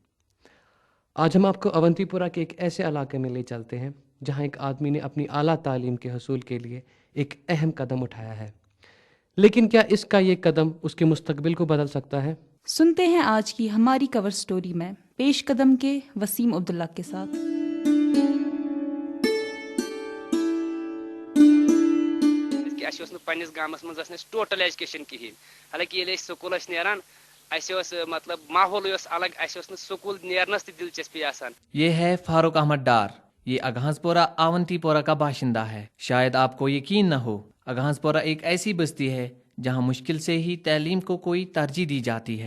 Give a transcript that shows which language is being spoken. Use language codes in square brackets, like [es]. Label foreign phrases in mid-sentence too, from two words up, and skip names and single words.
[hi] आज हम आपको अवंतीपुरा के एक ऐसे इलाके में ले चलते हैं जहां एक आदमी ने अपनी आला तालीम के हसूल के लिए एक अहम कदम उठाया है। लेकिन क्या इसका ये कदम उसके मुस्तकबिल को बदल सकता है? सुनते हैं आज की हमारी [en] cover story [hi] में पेशकदम के वसीम अब्दुल्ला के साथ। [ks] अस पन्निस गामस मज [en] total education [ks] कहें, हालांकि ये स्कूल नेरान मतलब माहौल अलग, स्कूल नेरनस दिलचस्पी आसान। [hi] ये है फारूक अहमद डार। ये अगहंजपोरा आवंतीपोरा का बाशिंदा है। शायद आपको यकीन न हो, अगहंजपोरा एक ऐसी बस्ती है जहां मुश्किल से ही तालीम को कोई तरजीह दी जाती है।